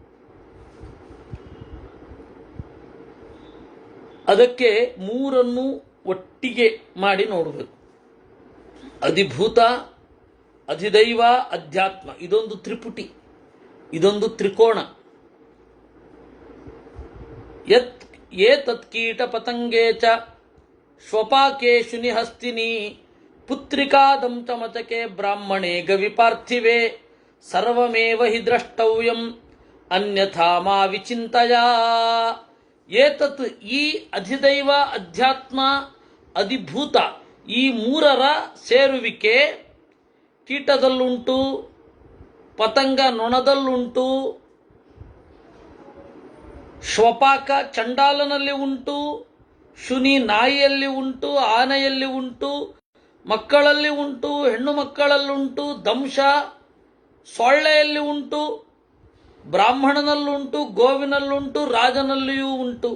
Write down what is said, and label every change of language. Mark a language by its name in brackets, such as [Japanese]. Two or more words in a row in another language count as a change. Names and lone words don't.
[Kannada] ಅದಕ್ಕೆ ಮೂರನ್ನು ಒಟ್ಟಿಗೆ ಮಾಡಿ ನೋಡಬೇಕು. ಅಧಿಭೂತ, ಅಧಿದೈವ, ಅಧ್ಯಾತ್ಮ, ಇದೊಂದು ತ್ರಿಪುಟಿ, ಇದೊಂದು ತ್ರಿಕೋಣ. [Sanskrit] ಯತ್ ಏತತ್ ಕೀಟ ಪತಂಗೇ ಚ ಶ್ವಪಾಕೆ ಶುನಿಹಸ್ತಿನಿ ಪುತ್ರಿಕಾದಂ ಚ ಮಚಕೆ ಬ್ರಾಹ್ಮಣೇ ಗವಿಪಾರ್ಥಿವೆ ಸರ್ವಮೇವ ಹಿ ದ್ರಷ್ಟವ್ಯಂ ಅನ್ಯಥಾ ಮಾ ವಿಚಿಂತಯ. [Kannada] ಏತತ್, ಈ ಅಧಿದೈವ, ಅಧ್ಯಾತ್ಮ, ಅಧಿಭೂತ, ಈ ಮೂರರ ಸೇರುವಿಕೆ ಕೀಟದಲ್ಲುಂಟು, ಪತಂಗ ನೊಣದಲ್ಲುಂಟು, ಶ್ವಪಾಕ ಚಂಡಾಲನಲ್ಲಿ ಉಂಟು, ಶುನಿ ನಾಯಿಯಲ್ಲಿ ಉಂಟು, ಆನೆಯಲ್ಲಿ ಉಂಟು, ಮಕ್ಕಳಲ್ಲಿ ಉಂಟು, ಹೆಣ್ಣು ಮಕ್ಕಳಲ್ಲುಂಟು, ದಂಶ ಸೊಳ್ಳೆಯಲ್ಲಿ ಉಂಟು, ಬ್ರಾಹ್ಮಣನಲ್ಲುಂಟು, ಗೋವಿನಲ್ಲುಂಟು, ರಾಜನಲ್ಲಿಯೂ ಉಂಟು.